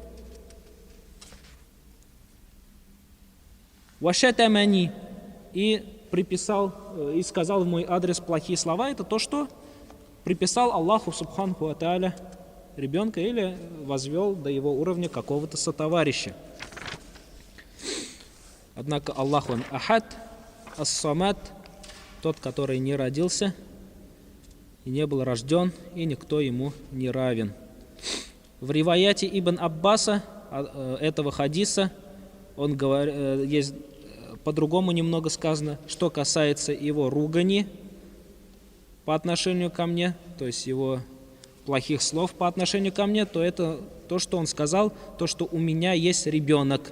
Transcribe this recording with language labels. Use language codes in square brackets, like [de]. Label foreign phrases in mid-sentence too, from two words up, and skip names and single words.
[ru] «Вашатамани», и сказал в мой адрес плохие слова. Это то, что приписал Аллаху [ar] سبحانه وتعالى [ru] ребенка или возвел до его уровня какого-то сотоварища. Однако Аллах, он [ar] أحد، الصمد, [ru] тот, который не родился и не был рожден, и никто ему не равен. В риваяте Ибн Аббаса этого хадиса есть по-другому немного сказано, что касается его ругани по отношению ко мне, то есть его плохих слов по отношению ко мне, то это то, что он сказал, то, что у меня есть ребенок.